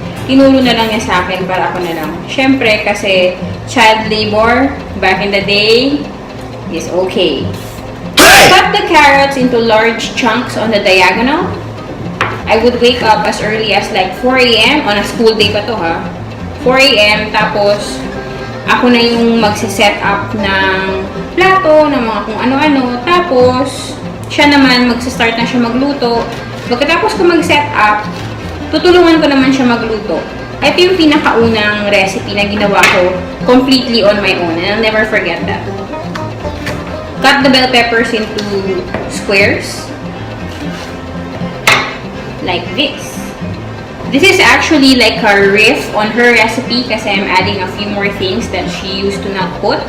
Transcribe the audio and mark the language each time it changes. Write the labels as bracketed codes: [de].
[tl] Tinuro na lang niya sa akin para ako na lang. Siyempre, kasi [en] child labor, back in the day, is okay. Cut the carrots into large chunks on the diagonal. I would wake up as early as like 4 a.m. on a school day [tl] pa to, ha? [en] 4 a.m. [tl] Tapos, ako na yung magsiset up ng plato, ng mga kung ano-ano. Tapos, siya naman, magsistart na siya magluto. Pagkatapos ko mag-set up, tutulungan ko naman siya magluto. Ito yung pinakaunang recipe na ginawa ko [en] completely on my own. And I'll never forget that. Cut the bell peppers into squares. Like this. This is actually like a riff on her recipe kasi I'm adding a few more things that she used to not put.